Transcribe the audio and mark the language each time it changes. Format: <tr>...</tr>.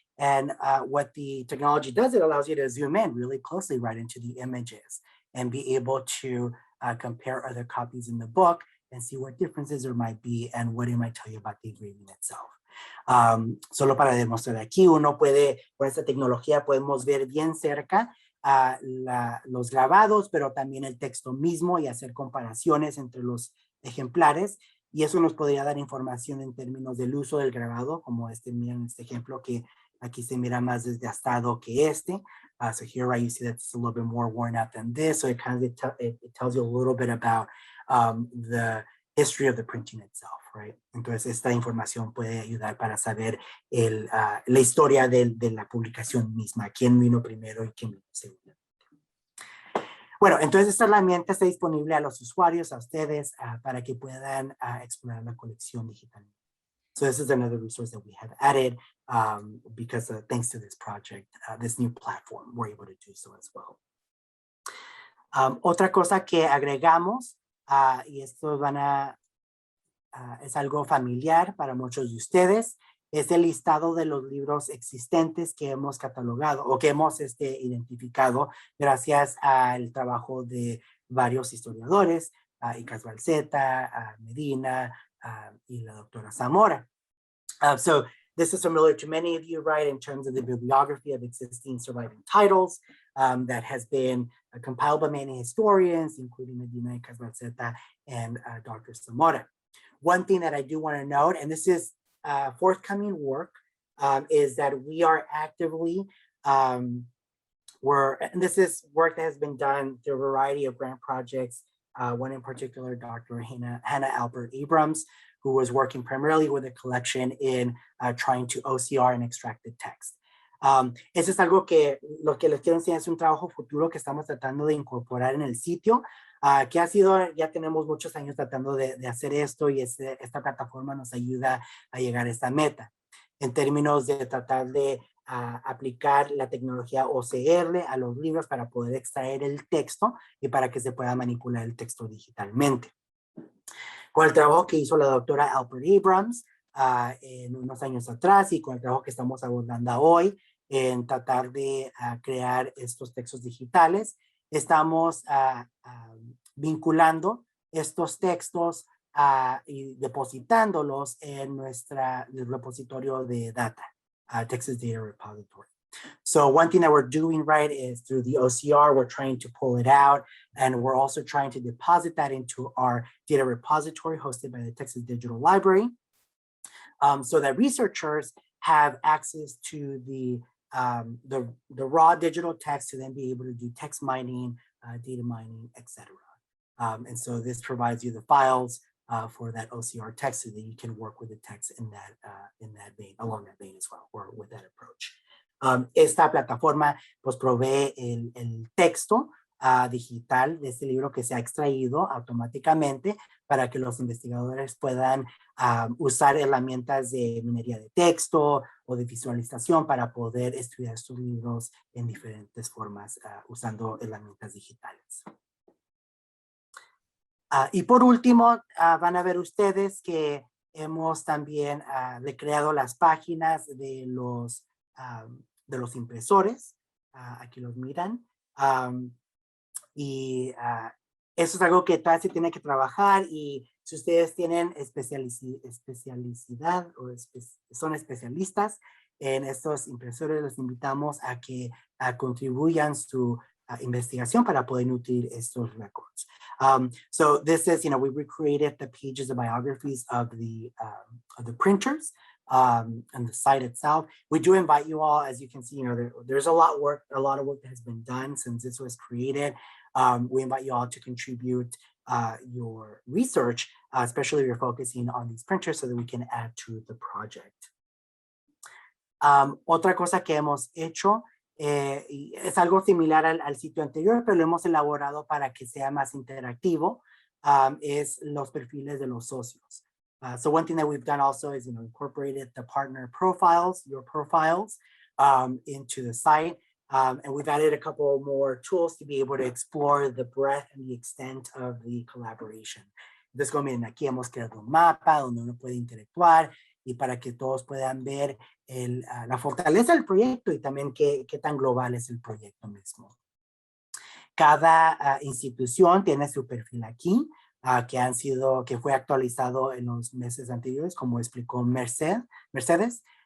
<en>And what the technology does, it allows you to zoom in really closely right into the images and be able to compare other copies in the book and see what differences there might be and what it might tell you about the engraving itself.</en> <es>Solo para demostrar aquí, uno puede, con esta tecnología podemos ver bien cerca los grabados, pero también el texto mismo y hacer comparaciones entre los ejemplares. Y eso nos podría dar información en términos del uso del grabado, como miren este ejemplo que aquí se mira más desgastado que</es> <en>So here, right, you see that's a little bit more worn out than this. So it kind of it tells you a little bit about the history of the printing itself, right?</en> <es>Entonces, esta información puede ayudar para saber la historia de la publicación misma, quién vino primero y quién vino segundo. Bueno, entonces esta herramienta está disponible a los usuarios, a ustedes, para que puedan explorar la colección digital.</es> <en>So this is another resource that we have added because thanks to this project, this new platform, we're able to do so as well.</en> <es>Otra cosa que agregamos, y esto es algo familiar para muchos de ustedes, es el listado de los libros existentes que hemos catalogado o que hemos identificado gracias al trabajo de varios historiadores, Icas Balzeta, Medina, y la doctora Zamora.</es> <en>So this is familiar to many of you, right, in terms of the bibliography of existing surviving titles that has been compiled by many historians, including Medina, Icas Balzeta, and Dr. Zamora. One thing that I do want to note, and this is forthcoming work, is that we are actively, and this is work that has been done through a variety of grant projects. One in particular, Dr. Hannah Albert Abrams, who was working primarily with a collection in trying to OCR and extracted text.</en> <es>Eso es algo que lo que les quiero enseñar es un trabajo futuro que estamos tratando de incorporar en el sitio, que ha sido, ya tenemos muchos años tratando de hacer esto y esta plataforma nos ayuda a llegar a esta meta en términos de tratar de aplicar la tecnología OCR a los libros para poder extraer el texto y para que se pueda manipular el texto digitalmente. Con el trabajo que hizo la doctora Albert Abrams en unos años atrás y con el trabajo que estamos abordando hoy en tratar de crear estos textos digitales, estamos vinculando estos textos y depositándolos en el repositorio de data, Texas Data Repository.</es> <en>So one thing that we're doing, right, is through the OCR, we're trying to pull it out, and we're also trying to deposit that into our data repository hosted by the Texas Digital Library, so that researchers have access to the raw digital text to then be able to do text mining, data mining, etc. And so this provides you the files for that OCR text so that you can work with the text in that vein, along that vein as well, or with that approach.</en> <es>Esta plataforma pues provee el texto digital de este libro que se ha extraído automáticamente para que los investigadores puedan usar herramientas de minería de texto o de visualización para poder estudiar estos libros en diferentes formas usando herramientas digitales. Y por último, van a ver ustedes que hemos también recreado las páginas de los impresores. Aquí los miran. Y eso es algo que todavía se tiene que trabajar y si ustedes tienen especialidad o son especialistas en estos impresores, los invitamos a que contribuyan su investigación para poder nutrir estos records.</es> <en>So this is, we recreated the pages, the biographies of the printers and the site itself. We do invite you all, as you can see, there's a lot of work that has been done since this was created. We invite you all to contribute your research, especially if you're focusing on these printers so that we can add to the project.</en> <es>Otra cosa que hemos hecho es algo similar al sitio anterior, pero lo hemos elaborado para que sea más interactivo, es los perfiles de los socios.</es> <en>So one thing that we've done also is incorporated the partner profiles, your profiles, into the site. And we've added a couple more tools to be able to explore the breadth and the extent of the collaboration.</en> <es>Entonces, como miren, aquí hemos creado un mapa donde uno puede interactuar y para que todos puedan ver la fortaleza del proyecto y también qué tan global es el proyecto mismo. Cada institución tiene su perfil aquí, que fue actualizado en los meses anteriores, como explicó Mercedes.</es>